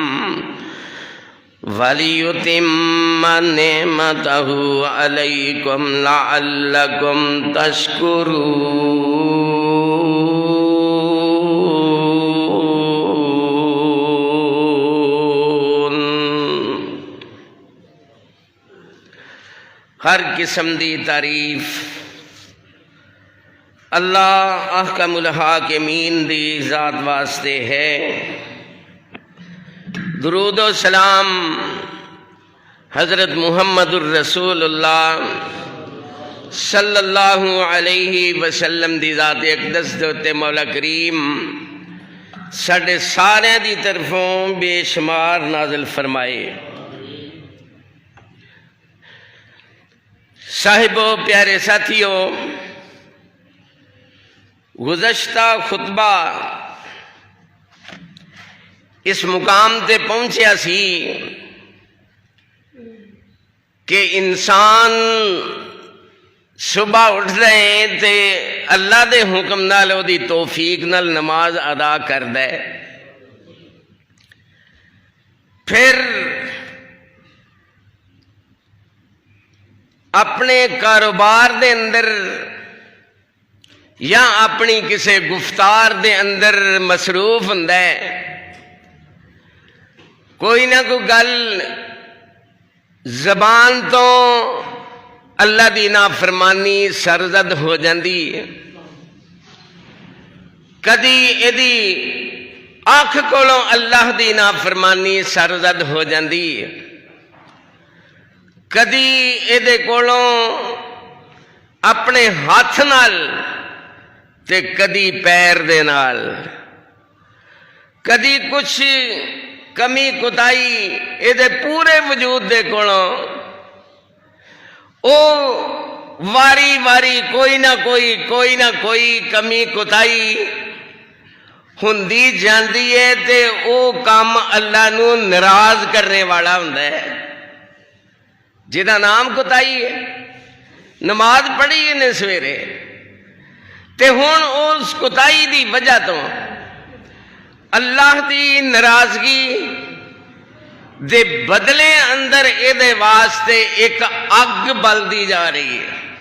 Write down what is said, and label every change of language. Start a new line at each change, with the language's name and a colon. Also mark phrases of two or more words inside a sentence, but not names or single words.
Arabic: وَلِيُتِمَّ نِعْمَتَهُ عَلَيْكُمْ لَعَلَّكُمْ تَشْكُرُونَ۔
Punjabi: ہر قسم دی تعریف اللہ
Arabic: احکم الحاکمین
Punjabi: دی ذات واسطے ہے۔ درود و سلام حضرت محمد
Arabic: الرسول اللہ صلی اللہ علیہ وسلم
Punjabi: دی ذات اقدس دے مولا کریم ساڈے سارے دی طرفوں بے شمار نازل فرمائے۔ صاحبو پیارے ساتھیو، گزشتہ خطبہ اس مقام تے پہنچیا سی کہ انسان صبح اٹھ رہے تے اللہ دے حکم نال او دی توفیق نال نماز ادا کردا ہے، پھر اپنے کاروبار دے اندر یا اپنی کسی گفتار دے اندر مصروف ہوندا ہے، کوئی نہ کوئی گل زبان تو اللہ دی نافرمانی سرزد ہو جاندی ہے، کدی ایدی آنکھ کولوں اللہ دی نافرمانی سرزد ہو جاندی ہے، کدی ایدے کولوں اپنے ہاتھ نال تے کدی پیر دے نال، کدی کچھ کمی کتائی ایدے پورے وجود دے کولوں او واری واری کوئی نہ کوئی کمی کتائی ہوندی جاندی ہے تے او کام اللہ نو ناراض کرنے والا ہوندا ہے، جہدا نام کتائی ہے۔ نماز پڑھی نے سویرے تے ہن اس کتائی دی وجہ تو اللہ دی ناراضگی دے بدلے اندر اے دے واسطے ایک اگ بلدی جا رہی ہے۔